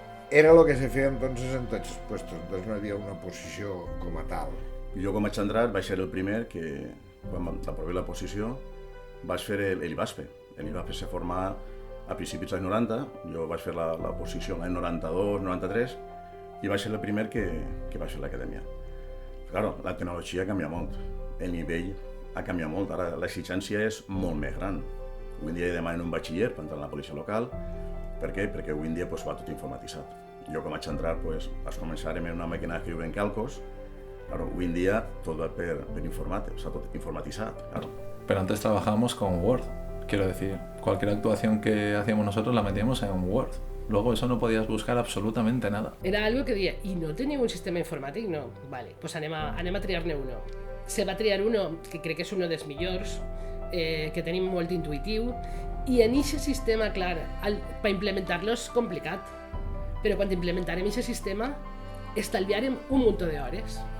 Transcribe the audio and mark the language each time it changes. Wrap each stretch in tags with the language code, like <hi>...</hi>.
<ca>Era el que se feia entonces en tots els puestos, entonces no hi havia una posició com a tal. Jo com vaig entrar vaig ser el primer que, quan aprovar la posició, vaig fer l'IBASPE. L'IBASPE se forma a principis dels 90, jo vaig fer la posició l'any 92, 93, i vaig ser el primer que vaig fer l'acadèmia. Claro, la tecnologia canvia molt, el nivell ha canviat molt, ara l'exigència és molt més gran. Avui en dia demanen un batxiller per entrar a la policia local. Per què? Perquè avui en dia va tot informatitzat. Jo quan vaig entrar vaig començar amb una màquina d'escriure en calcos.</ca> <es>Claro, hoy en día todo va per informática, o sea, todo informatizado, claro. Pero antes trabajábamos con Word, quiero decir, cualquier actuación que hacíamos nosotros la metíamos en Word. Luego eso no podías buscar absolutamente nada.</es> <ca>Era algo que deia, i no teniu un sistema informàtic? No. Vale, pues anem a triar-ne uno. Se va triar uno, que crec que és un dels millors, que tenim molt intuïtiu, i en aquest sistema, clar, per implementar-lo és complicat, però quan implementarem aquest sistema estalviarem un munt d'hores.</ca>